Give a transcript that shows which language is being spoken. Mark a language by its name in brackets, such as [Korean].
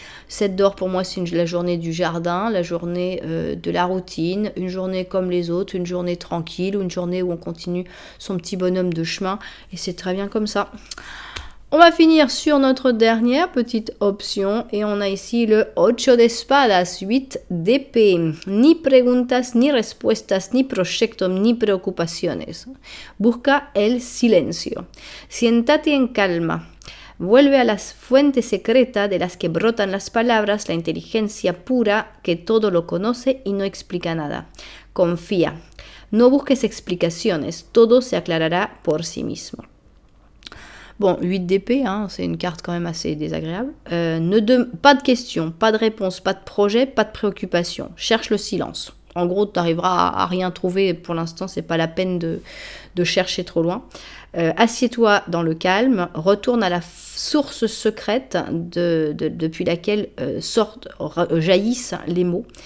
[French] 7 d'or, pour moi, c'est la journée du jardin, la journée de la routine, une journée comme les autres, une journée tranquille, ou une journée où on continue son petit bonhomme de chemin. Et c'est très bien comme ça. On va finir sur notre dernière petite option et on a ici le 8 de espadas, 8 d'épée. [Spanish] Ni preguntas, ni respuestas, ni proyectos, ni preocupaciones. Busca el silencio. Siéntate en calma. Vuelve a la fuente secreta de las que brotan las palabras, la inteligencia pura que todo lo conoce y no explica nada. Confía. No busques explicaciones, todo se aclarará por sí mismo. [French] Bon, 8 d'épée, hein, c'est une carte quand même assez désagréable. Pas de questions, pas de réponses, pas de projet, pas de préoccupation. Cherche le silence. En gros, tu n'arriveras à rien trouver. Pour l'instant, c'est pas la peine de chercher trop loin. Assieds-toi dans le calme. Retourne à la source secrète depuis laquelle jaillissent les mots.